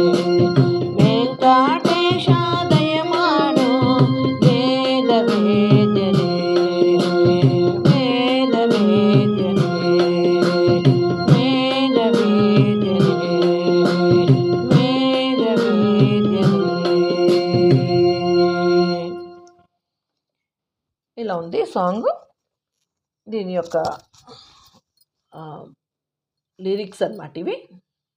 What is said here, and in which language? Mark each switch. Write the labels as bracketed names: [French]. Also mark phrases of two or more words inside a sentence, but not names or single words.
[Kannada] ವೆಂಕಟೇಶ ದಯ ಮಾಡೋ ವೇದ ವೇದ್ಯನೇ. ವೇದ ವೇದ್ಯನೇ. ವೇದ ವೇದ್ಯನೇ. ವೇದ ವೇದ್ಯನೇ. [Telugu] ఇలా ఉంది సాంగ్. దీని యొక్క లిరిక్స్ అన్నమాట ఇవి.